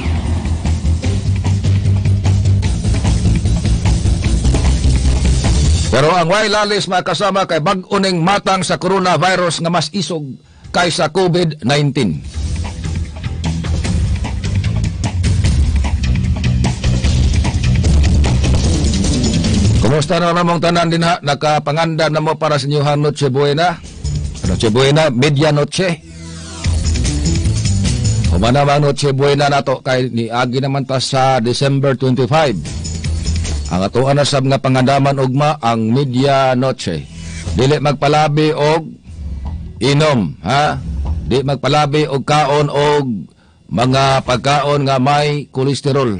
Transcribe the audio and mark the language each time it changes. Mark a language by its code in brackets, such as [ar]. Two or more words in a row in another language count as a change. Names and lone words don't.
[ceb] Pero ang lalis makasama kay bag-o ning matang sa coronavirus nga mas isog kaysa COVID-19. Kumusta na namang tanan din ha? Nakapanganda na mo para sa inyong Noche Buena? Noche Buena, Medianoche. Humana mga Noche Buena na to kay ni agi naman ta sa December 25. Ang atuan na sab nga pangandaman ugma ang Medianoche. Dili magpalabi og inom, ha? Di magpalabi og kaon og mga pagkaon nga may kolesterol.